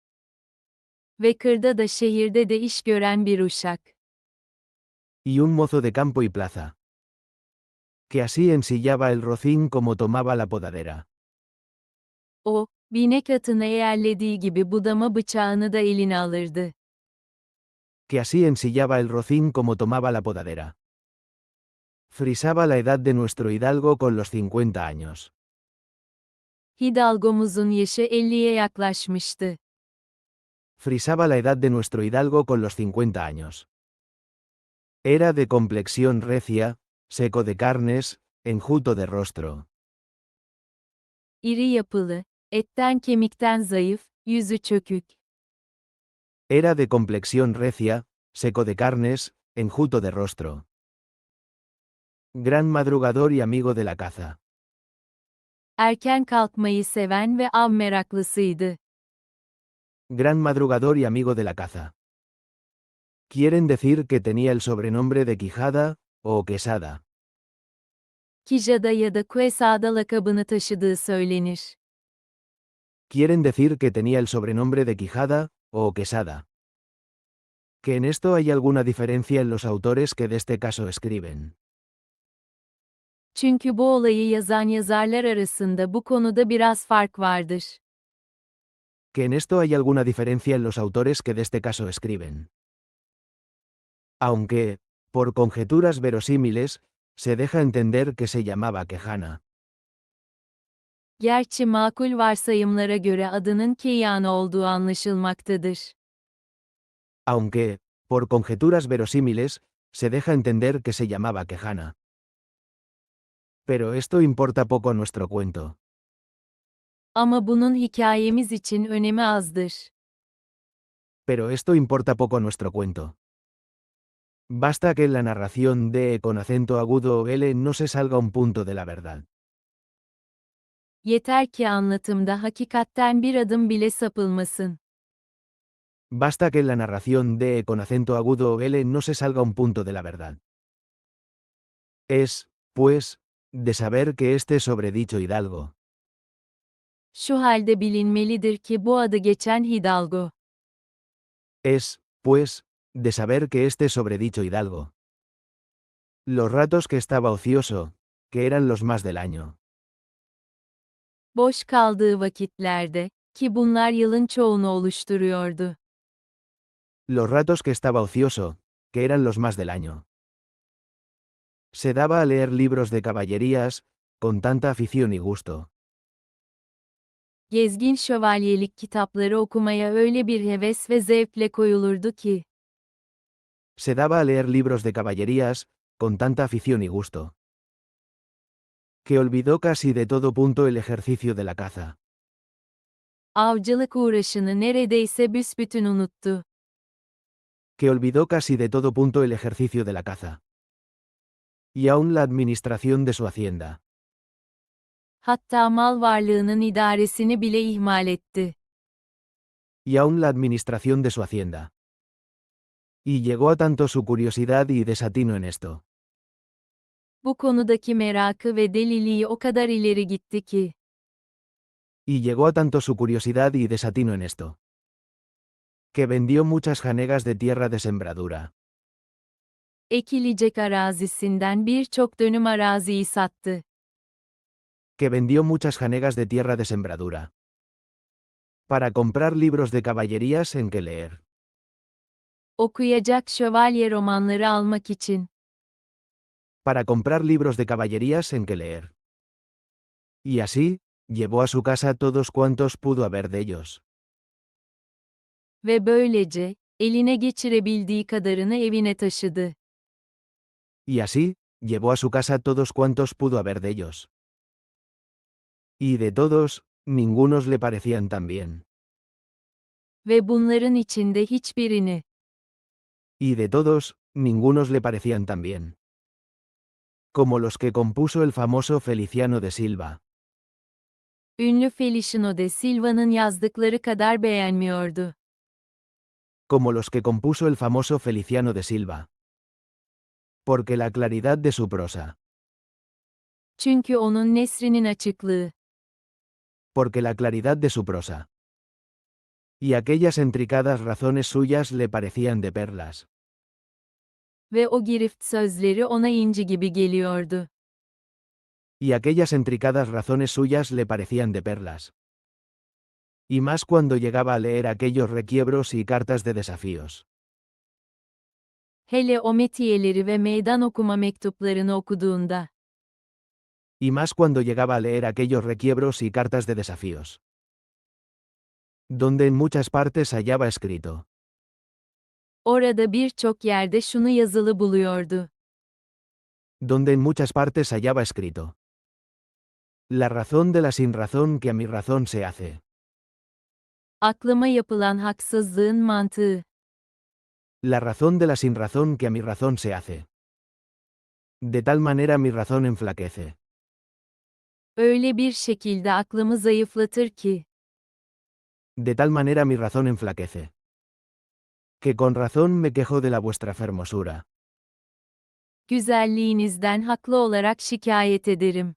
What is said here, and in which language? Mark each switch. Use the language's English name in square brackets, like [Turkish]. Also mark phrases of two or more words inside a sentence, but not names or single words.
[Turkish] Ve kırda da şehirde de iş gören bir uşak. [Spanish] Y un mozo de campo y plaza. Que así ensillaba el rocín como tomaba la podadera. [Turkish] O, binek atını eğerlediği gibi budama bıçağını da eline alırdı. [Spanish] Que así ensillaba el rocín como tomaba la podadera. Frisaba la edad de nuestro hidalgo con los 50 años. [Turkish] Hidalgomuzun yaşı 50'ye yaklaşmıştı. [Spanish] Frisaba la edad de nuestro hidalgo con los 50 años. Era de complexión recia, seco de carnes, enjuto de rostro. [Turkish] İri yapılı, etten kemikten zayıf, yüzü çökük. [Spanish] Era de complexión recia, seco de carnes, enjuto de rostro. Gran madrugador y amigo de la caza. [Turkish] Erken kalkmayı seven ve av meraklısıydı. [Spanish] Gran madrugador y amigo de la caza. Quieren decir que tenía el sobrenombre de Quijada, o Quesada. [Turkish] Kijada ya da Quesada lakabını taşıdığı söylenir. [Spanish] Quieren decir que tenía el sobrenombre de Quijada, o Quesada. Que en esto hay alguna diferencia en los autores que de este caso escriben. [Turkish] Çünkü bu olayı yazan yazarlar arasında bu konuda biraz fark vardır. [Spanish] Que en esto hay alguna diferencia en los autores que de este caso escriben. Aunque, por conjeturas verosímiles, se deja entender que se llamaba Quejana. [Turkish] Gerçi makul varsayımlara göre adının Keyana olduğu anlaşılmaktadır. [Spanish] aunque, por conjeturas verosímiles, se deja entender que se llamaba Quejana. Pero esto importa poco a nuestro cuento. [Turkish] Ama bunun hikayemiz için önemi azdır. [Spanish] Pero esto importa poco a nuestro cuento. Basta que en la narración de con acento agudo o L no se salga un punto de la verdad. [Turkish] Yeter ki anlatımda hakikatten bir adım bile sapılmasın. [Spanish] Basta que en la narración de con acento agudo o L no se salga un punto de la verdad. Es, pues, de saber que este sobredicho hidalgo, [Turkish] Şu halde bilinmelidir ki bu adı geçen Hidalgo, [Spanish] es, pues, de saber que este sobredicho hidalgo. Los ratos que estaba ocioso, que eran los más del año. [Turkish] boş kaldığı vakitlerde, ki bunlar yılın çoğunu oluşturuyordu. [Spanish] Los ratos que estaba ocioso, que eran los más del año. Se daba a leer libros de caballerías, con tanta afición y gusto. [Turkish] Gezgin şövalyelik kitapları okumaya öyle bir heves ve zevkle koyulurdu ki, [Spanish] Se daba a leer libros de caballerías, con tanta afición y gusto, que olvidó casi de todo punto el ejercicio de la caza. [Turkish] avcılık uğraşını neredeyse büsbütün unuttu. [Spanish] Que olvidó casi de todo punto el ejercicio de la caza. Y aún la administración de su hacienda. [Turkish] Hatta mal varlığının idaresini bile ihmal etti. [Spanish] Y aún la administración de su hacienda. Y llegó a tanto su curiosidad y desatino en esto, [Turkish] Bu konudaki merakı ve deliliği o kadar ileri gitti ki, [Spanish] y llegó a tanto su curiosidad y desatino en esto, que vendió muchas janegas de tierra de sembradura. [Turkish] ekilecek arazisinden birçok dönüm araziyi sattı. [Spanish] Que vendió muchas janegas de tierra de sembradura. Para comprar libros de caballerías en que leer. [Turkish] Okuyacak şövalye romanları almak için. [Spanish] Para comprar libros de caballerías en que leer. Y así, llevó a su casa todos cuantos pudo haber de ellos. [Turkish] Ve böylece, eline geçirebildiği kadarını evine taşıdı. [Spanish] Y así, llevó a su casa todos cuantos pudo haber de ellos. Y de todos, ningunos le parecían tan bien. [Turkish] Ve bunların içinde hiçbirini, [Spanish] Y de todos, ningunos le parecían tan bien. Como los que compuso el famoso Feliciano de Silva. [Turkish] ünlü Feliciano de Silva'nın yazdıkları kadar beğenmiyordu. [Spanish] Como los que compuso el famoso Feliciano de Silva. Porque la claridad de su prosa. [Turkish] Çünkü onun nesrinin açıklığı, [Spanish] Porque la claridad de su prosa. Y aquellas entricadas razones suyas le parecían de perlas. [Turkish] ve o girift sözleri ona inci gibi geliyordu. [Spanish] Y aquellas entricadas razones suyas le parecían de perlas. Y más cuando llegaba a leer aquellos requiebros y cartas de desafíos. [Turkish] Hele o metiyeleri ve meydan okuma mektuplarını okuduğunda, [Spanish] Y más cuando llegaba a leer aquellos requiebros y cartas de desafíos. Donde en muchas partes hallaba escrito. [Turkish] orada birçok yerde şunu yazılı buluyordu. [Spanish] Donde en muchas partes hallaba escrito. La razón de la sinrazón que a mi razón se hace. [Turkish] Aklıma yapılan haksızlığın mantığı, [Spanish] La razón de la sinrazón que a mi razón se hace. De tal manera mi razón enflaquece. [Turkish] öyle bir şekilde aklımı zayıflatır ki, [Spanish] De tal manera mi razón enflaquece. Que con razón me quejo de la vuestra fermosura. [Turkish] güzelliğinizden haklı olarak şikayet ederim.